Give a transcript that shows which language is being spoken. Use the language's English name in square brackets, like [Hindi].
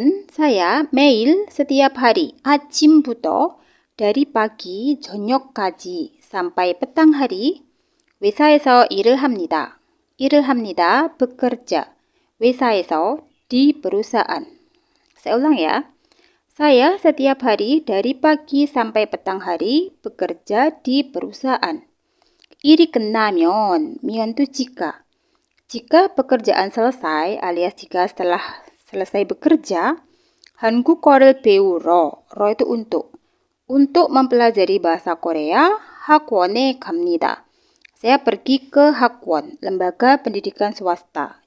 [Indonesian] saya 매일 setiap hari 아침부터 dari pagi 저녁까지 sampai petang hari [Korean] 회사에서 일을 합니다. [Indonesian] bekerja. 회사에서 di perusahaan. Saya ulang ya. Saya setiap hari dari pagi sampai petang hari bekerja di perusahaan. 일이 끝나면, 면 itu jika. Jika pekerjaan selesai alias jika setelah selesai bekerja, [Korean] 한국어를 배우러, [Indonesian] 러 itu untuk mempelajari bahasa Korea, [Korean] 학원에 갑니다. [Indonesian] Saya pergi ke 학원, lembaga pendidikan swasta.